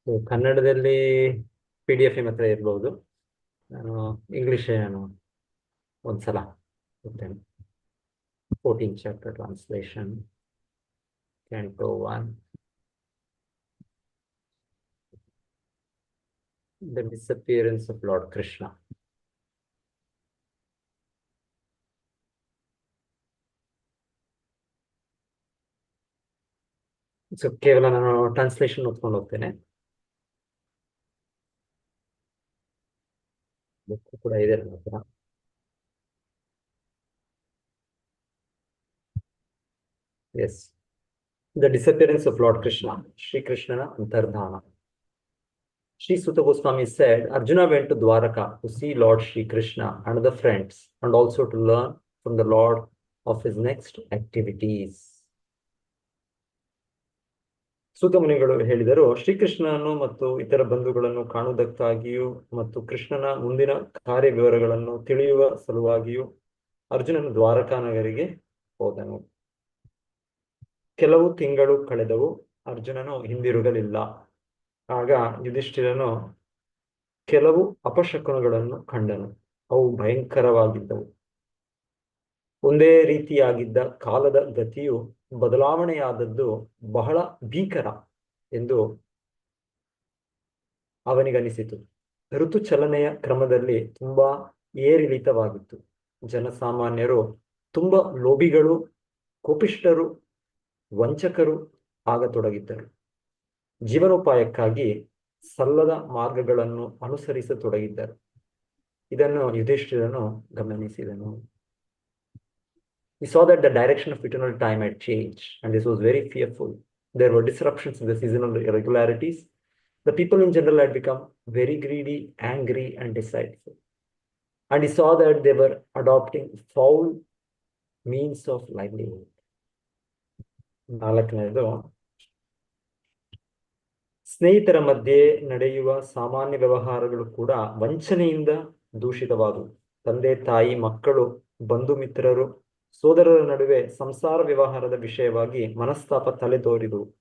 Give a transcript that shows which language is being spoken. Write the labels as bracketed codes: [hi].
[kn] ಕನ್ನಡದಲ್ಲಿ PDF ನಿಮ್ಮ ಹತ್ರ ಇರ್ಬೋದು. ನಾನು ಇಂಗ್ಲಿಷ್ ನಾನು ಒಂದ್ಸಲ ಕೊಡ್ತೇನೆ. 14 chapter translation Canto 1. [en] The disappearance of Lord Krishna. [kn] So ಕೇವಲ ನಾನು ಟ್ರಾನ್ಸ್ಲೇಷನ್ ಓದ್ಕೊಂಡು ಹೋಗ್ತೇನೆ. ಬುಕ್ ಕೂಡ ಇದೆ ನನ್ನ ಹತ್ರ. [en] yes, the disappearance of lord Krishna, [kn] Shri ಕೃಷ್ಣನ ಅಂತರ್ಧಾನ. [en] Sri Suta Goswami said, Arjuna went to Dwaraka to see Lord Sri Krishna and other friends, and also to learn from the Lord of his next activities. [kn] ಸೂತ ಮುನಿಗಳು ಹೇಳಿದರು, ಶ್ರೀಕೃಷ್ಣನನ್ನು ಮತ್ತು ಇತರ ಬಂಧುಗಳನ್ನು ಕಾಣುವುದಕ್ಕಾಗಿಯೂ ಮತ್ತು ಕೃಷ್ಣನ ಮುಂದಿನ ಕಾರ್ಯ ವಿವರಗಳನ್ನು ತಿಳಿಯುವ ಸಲುವಾಗಿಯೂ ಅರ್ಜುನನು ದ್ವಾರಕಾ ನಗರಿಗೆ ಹೋದನು. ಕೆಲವು ತಿಂಗಳು ಕಳೆದವು, ಅರ್ಜುನನು ಹಿಂದಿರುಗಲಿಲ್ಲ. ಆಗ ಯುಧಿಷ್ಠಿರನು ಕೆಲವು ಅಪಶಕುನಗಳನ್ನು ಕಂಡನು. ಅವು ಭಯಂಕರವಾಗಿದ್ದವು. ಒಂದೇ ರೀತಿಯಾಗಿದ್ದ ಕಾಲದ ಗತಿಯು ಬದಲಾವಣೆಯಾದದ್ದು ಬಹಳ ಭೀಕರ ಎಂದು ಅವನಿಗನಿಸಿತು. ಋತು ಚಲನೆಯ ಕ್ರಮದಲ್ಲಿ ತುಂಬಾ ಏರಿಳಿತವಾಗಿತ್ತು. ಜನಸಾಮಾನ್ಯರು ತುಂಬಾ ಲೋಭಿಗಳು, ಕೋಪಿಷ್ಠರು, ವಂಚಕರು ಆಗತೊಡಗಿದ್ದರು. ಜೀವನೋಪಾಯಕ್ಕಾಗಿ ಸಲ್ಲದ ಮಾರ್ಗಗಳನ್ನು ಅನುಸರಿಸತೊಡಗಿದ್ದರು. ಇದನ್ನು ಯುಧಿಷ್ಠಿರನು ಗಮನಿಸಿದನು. [en] He saw that the direction of eternal time had changed, and this was very fearful. There were disruptions in the seasonal irregularities. The people in general had become very greedy, angry, and deceitful. And he saw that they were adopting foul means of livelihood. [kn] ನಾಲ್ಕನೇದು, ಸ್ನೇಹಿತರ ಮಧ್ಯೆ ನಡೆಯುವ ಸಾಮಾನ್ಯ ವ್ಯವಹಾರಗಳು ಕೂಡ ವಂಚನೆಯಿಂದ ದೂಷಿತವಾದವು. ತಂದೆ ತಾಯಿ, ಮಕ್ಕಳು, ಬಂಧು ಮಿತ್ರರು, ಸೋದರರ ನಡುವೆ ಸಂಸಾರ ವ್ಯವಹಾರದ ವಿಷಯವಾಗಿ ಮನಸ್ತಾಪ ತಲೆದೋರಿದು.